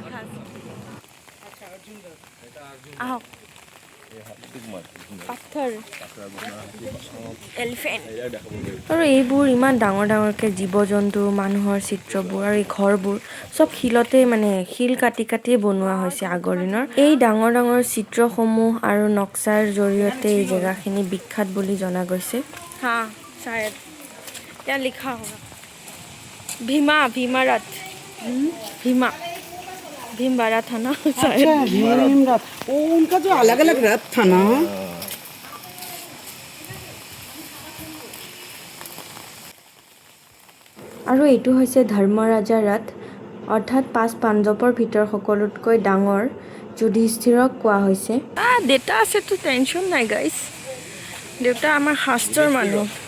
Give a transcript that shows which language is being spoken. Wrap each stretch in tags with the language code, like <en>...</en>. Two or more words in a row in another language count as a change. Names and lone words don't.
<as>আৰু এইবোৰ ইমান ডাঙৰ ডাঙৰকৈ জীৱ জন্তু মানুহৰ চিত্ৰবোৰ আৰু এই ঘৰবোৰ চব শিলতে, মানে শিল কাটি কাটিয়ে বনোৱা হৈছে আগৰ দিনৰ। এই ডাঙৰ ডাঙৰ চিত্ৰসমূহ আৰু নক্সাৰ জৰিয়তে এই জেগাখিনি বিখ্যাত বুলি জনা গৈছে। হা শায়দ ইয়াত লিখা হ'ব ভীমা ৰথ।</as> <hi>भीमा भीम बारा था ना शायद। भीम रथ उनका जो अलग अलग रथ था ना।</hi> <as>আৰু এইটো হৈছে ধৰ্মৰাজা ৰথ, অৰ্থাৎ 5 পাণ্ডৱৰ ভিতৰত সকলোতকৈ ডাঙৰ যুধিষ্ঠিৰক কোৱা হৈছে। দেউতা আছেতো টেনশ্যন নাই গাইজ, দেউতা আমাৰ শাস্ত্ৰৰ মানুহ।</as>